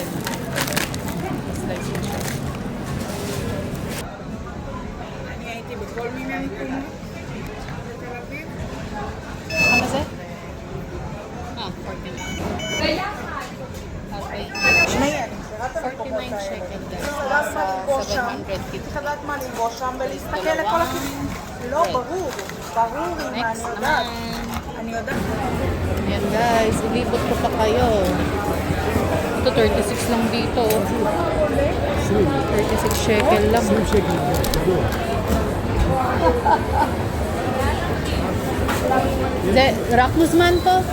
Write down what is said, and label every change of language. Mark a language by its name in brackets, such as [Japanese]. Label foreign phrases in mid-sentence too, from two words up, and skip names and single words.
[English] Slice and share. [Filipino] Ano sir? [English] 49. Okay. [Filipino] 49 shekel guys. Nasa 750. [Hebrew] חדרת מה ללבוש שם ולהסתכל לכל הכיוון. לא, ברור. ברור, אני Next יודעת. naman. אני יודעת. [Filipino] Ayan guys, ilibot ko pa kayo. Ito 36 lang dito. 36 shekel lang. Rakmus man to.